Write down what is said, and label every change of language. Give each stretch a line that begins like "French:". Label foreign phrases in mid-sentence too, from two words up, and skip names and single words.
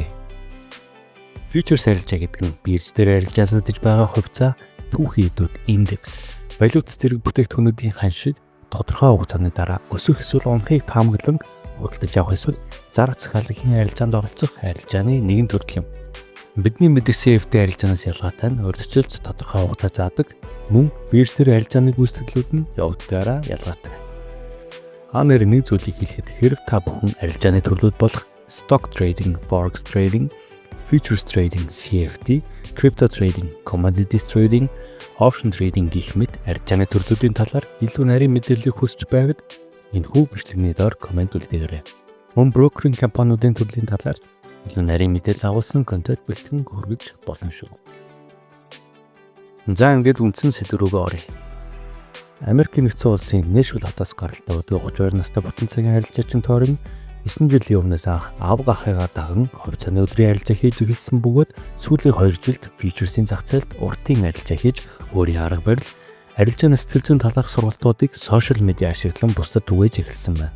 Mongolian: Futures арилжаа гэдэг нь бирж дээр арилжаалагдж байгаа хувьцаа, түүхий эдүүд, индекс, валют зэрэг бүтээгдэхүүнүүдийн хан шиг тодорхой хугацааны дараа өсөх эсвэл унахыг таамаглан худалдаж авах эсвэл зарга захиалагын арилжаанд оролцох арилжааны нэгэн төрөл юм. Бидний мэддэг CFD арилжаанаас ялгаатай нь урьдчилж тодорхой хугацаа заадаг, мөн бирж дээр арилжааны гүйцэтгэлүүд нь явагддагаараа ялгаатай. Анер нэг зүйлийг хэлэхэд хэрэг та бүхэн арилжааны төрлүүд болох
English: stock trading, forex trading, futures trading, CFD, crypto trading, commodities trading, option trading
Mongolian: гэх мэт арилжааны төрлүүдийн талаар илүү нарийн мэдээллийг хүсэж байвал энэхүү бичлэгний доор комент үлдээгээрэй. Мөн брокеринг компаниудын төрлийн талаар илүү нарийн мэдээлэл агуулсан контент бэлтгэн хүргэж болно шүү. За ингээд үндсэн сэдв рүүгээ оръё. Америкийн нэгдсэн улсын Нэшвилл хотоос гаралтай 32 настай бүтэн цагийн арилжаачин Тори 9 жилийн өмнөөс анх аав гахыгаа даган хувьцааны өдрийн арилжаа хийж эхэлсэн бөгөөд сүүлийн 2 жилд Futures-ийн зах зээлд уртын арилжаа хийж өөрийн арга барил, арилжааны сэтгэл зүйн талаарх сургалтуудыг
English: social media
Mongolian: ашиглан бусдад түгээж эхэлсэн байна.